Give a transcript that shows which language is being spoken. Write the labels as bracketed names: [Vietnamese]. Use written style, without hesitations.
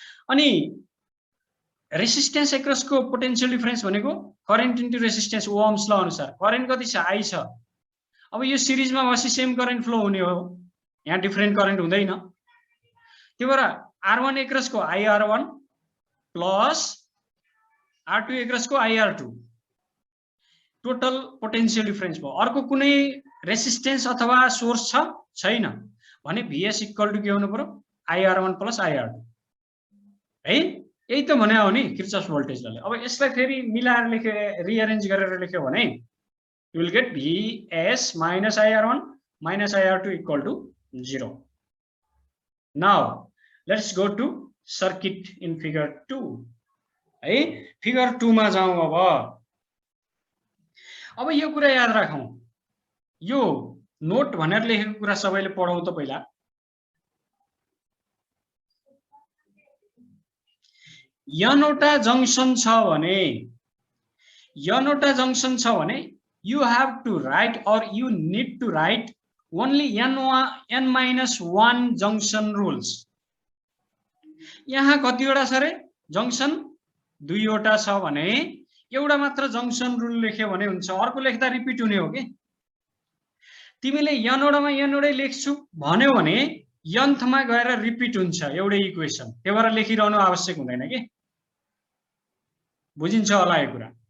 [Nepali] अनि resistance एक्रसको potential difference भनेको current into resistance Ohm's ल अनुसार। करेन्ट कति छ, आई छ। अब यो सिरिजमा बसी सेम करेन्ट फ्लो हुने हो, यहाँ डिफरेन्ट करेन्ट हुँदैन। त्यो भएर R1 एक्रसको IR1 plus R2 एक्रसको IR2 total potential difference भयो। अर्को कुनै रेसिस्टेन्स अथवा सोर्स छ छैन भने भीएस इक्वल टु के हुनु पर्यो, IR1 प्लस IR2 है। यही त भने हो नि किर्चफ्स भोल्टेज लले। अब यसलाई फेरि मिलाएर लेख्यो, रिअरेन्ज गरेर लेख्यो भने [English] you will get VS minus IR1 minus IR2 equal to 0. Now let's go to circuit in figure 2 है। [Nepali] फिगर 2 मा जाउँ। अब यो कुरा याद राखौं, यो नोट भनेर लेखेको कुरा सबैले पढौं त पहिला। यनवटा जंक्सन छ भने [English] you have to write or you need to write only n-1 junction rules. [Nepali] यहाँ कतिवटा छ रे जंक्सन, 2 वटा छ भने एउटा मात्र जंक्सन रुल लेख्यो भने हुन्छ, अर्को लेख्दा रिपिट हुने हो के। तिमीले यनवटामा यनवटै लेख्छु भन्यो भने यन्थमा गएर रिपिट हुन्छ एउटै इक्वेसन, त्यो भएर लेखिरहनु आवश्यक हुँदैन के। बुझिन्छ होला यो कुरा।